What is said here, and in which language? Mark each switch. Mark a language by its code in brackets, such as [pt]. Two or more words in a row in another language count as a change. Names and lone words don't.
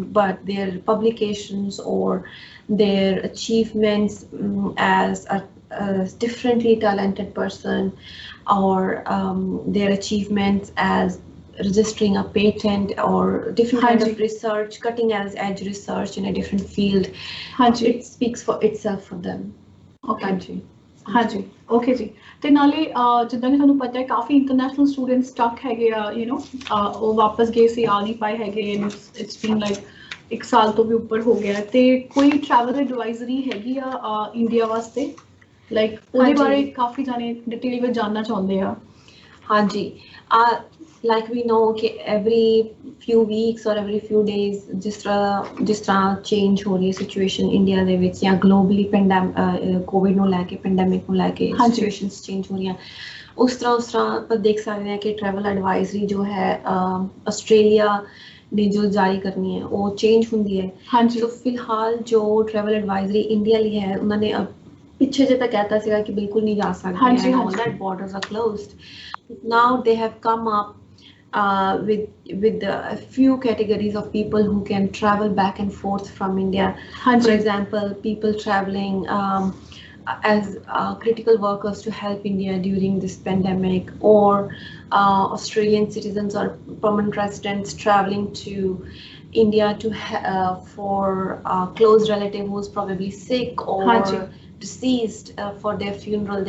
[en] But their publications or their achievements as a differently talented person or their achievements as registering a patent or different kind of research, cutting edge research in a different field, it speaks for itself for them. [pa] ਹਾਂਜੀ ਓਕੇ ਜੀ ਤੇ ਨਾਲੇ ਜਿੱਦਾਂ ਕਿ ਤੁਹਾਨੂੰ ਪਤਾ ਹੈ ਕਾਫੀ [en] international students stuck [pa] ਹੈਗੇ ਆ ਉਹ ਵਾਪਸ ਗਏ ਸੀ ਆ ਨਹੀਂ ਪਾਏ ਹੈਗੇ [en] it's been like [pa] 1 ਸਾਲ ਤੋਂ ਵੀ ਉੱਪਰ ਹੋ ਗਿਆ ਤੇ ਕੋਈ [en] travel advisory [pa] ਹੈਗੀ ਆ ਇੰਡੀਆ ਵਾਸਤੇ ਲਾਈਕ ਉਹਦੇ ਬਾਰੇ ਕਾਫੀ ਜਾਣੇ ਡਿਟੇਲ ਵਿੱਚ ਜਾਣਨਾ ਚਾਹੁੰਦੇ ਆ [en] ਹਾਂਜੀ like we know कि every few weeks or every few days [hi] जिस तरह change हो रही है [en] situation India [pa] ਦੇ ਵਿੱਚ ਜਾਂ [en] globally COVID [pa] ਨੂੰ ਲੈ ਕੇ pandemic ਨੂੰ ਲੈ ਕੇ [en] situations change [pa] ਹੋ ਰਹੀਆਂ ਉਸ ਤਰ੍ਹਾਂ ਆਪਾਂ ਦੇਖ ਸਕਦੇ ਹਾਂ ਕਿ [en] travel advisory [pa] ਜੋ ਹੈ Australia ਨੇ ਜੋ ਜਾਰੀ ਕਰਨੀ ਹੈ ਉਹ change ਹੁੰਦੀ ਹੈ so ਫਿਲਹਾਲ ਜੋ [en] travel advisory [pa] India ਲਈ ਹੈ ਉਹਨਾਂ ਨੇ ਪਿੱਛੇ ਜੇ ਤਾਂ ਕਹਿਤਾ ਸੀਗਾ ਕਿ ਬਿਲਕੁਲ ਨਹੀਂ ਜਾ ਸਕਦੇ [en] all that borders are closed now they have come up with a few categories of people who can travel back and forth from India. For example, people traveling as critical workers to help India during this pandemic, or Australian citizens or permanent residents traveling to India to for a close relative who's probably sick or deceased for their funeral.